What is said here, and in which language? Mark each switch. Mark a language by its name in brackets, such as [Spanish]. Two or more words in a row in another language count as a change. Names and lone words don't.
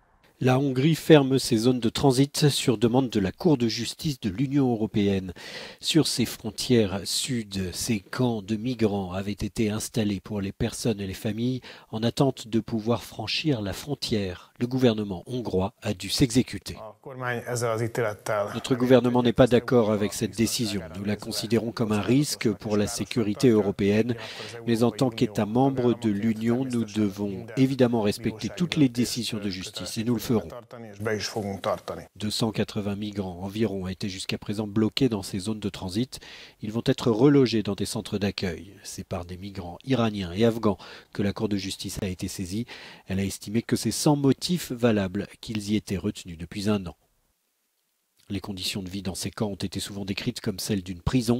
[French] La Hongrie ferme ses zones de transit sur demande de la Cour de justice de l'Union européenne. Sur ses frontières sud, ces camps de migrants avaient été installés pour les personnes et les familles en attente de pouvoir franchir la frontière. Le gouvernement hongrois a dû s'exécuter. [Hungarian] A kormány ezzel az ítélettel [French] Notre [Hungarian] remélhető [French] gouvernement n'est pas [Hungarian] igyekszik [French] d'accord avec [Hungarian] Európa [French] cette décision. [Hungarian] biztonságára [French] Nous la [Hungarian] nézve [French] considérons comme un risque [Hungarian] kockázatosnak és [French] pour la [Hungarian] károsnak [French] sécurité [Hungarian] tartja, [French] européenne, [Hungarian] ugyanakkor az [French] mais en [Hungarian] Európai [French] tant [Hungarian] Unió [French] qu'État membre de [Hungarian] tagállamaként [French] l'Union, nous [Hungarian] természetesen [French] devons [Hungarian] minden [French] évidemment respecter [Hungarian] bírósági [French] toutes les [Hungarian] döntést [French] décisions de justice et nous le [Hungarian] kötelességünk [French] ferons. [Hungarian] betartani, és be is fogunk tartani. [French] 280 migrants environ ont été jusqu'à présent bloqués dans ces zones de transit. Ils vont être relogés dans des centres d'accueil. C'est par des migrants iraniens et afghans que la Cour de justice a été saisie. Elle a estimé que c'est sans motif valable qu'ils y étaient retenus depuis un an. Les conditions de vie dans ces camps ont été souvent décrites comme celles d'une prison.